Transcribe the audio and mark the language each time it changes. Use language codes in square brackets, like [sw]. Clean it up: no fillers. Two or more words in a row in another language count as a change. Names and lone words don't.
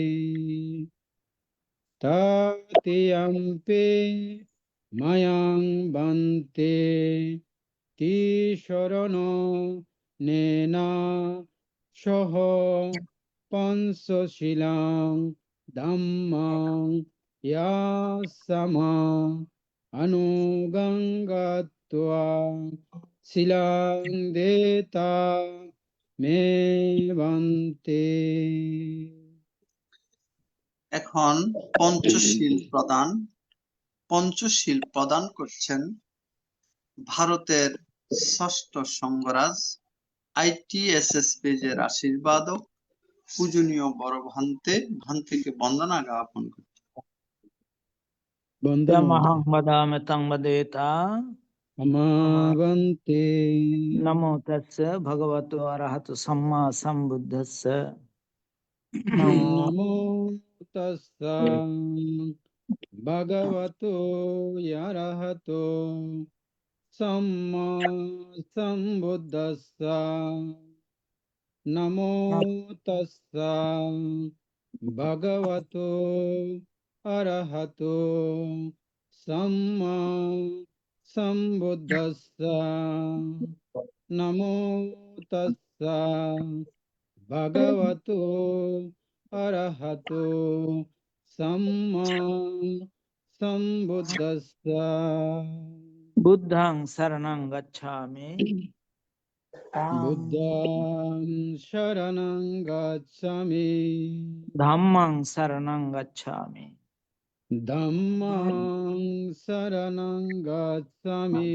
[pi] তাতিয়াম্পে মায়াং বান্তে তিশরণ নেনা সহ পঞ্চশীলাং ধাম্মাং ইয়াসামা আনুগাঙ্গাত্বা শিলাং দেতা মে বান্তে। [bn] এখন পঞ্চশীল প্রদান করছেন ভারতের ষষ্ঠ সংঘরাজ ITSS পেজের আশীর্বাদক পূজনীয় বড় ভান্তিকে বন্দনা জ্ঞাপন করছে। [pi] यमहं वदामि तं वदेता আমাবন্তে नमो तस्य भगवतो अरहतो सम्मा सम्बुद्धस्य নমো তাস্সা ভগবতো অরহতো সম্মা সম্বুদ্ধাস্সা নমো তাস্সা ভগবতো অরহতো সম্মা সম্বুদ্ধাস্সা নমো তাস্সা ভগবতো অরহতো সম্মা সম্বুদ্ধাস্সা। बुद्धं शरणं गच्छामि বুদ্ধং শরণং গচ্ছামি धम्मं शरणं गच्छामि ধম্মং শরণং গচ্ছামি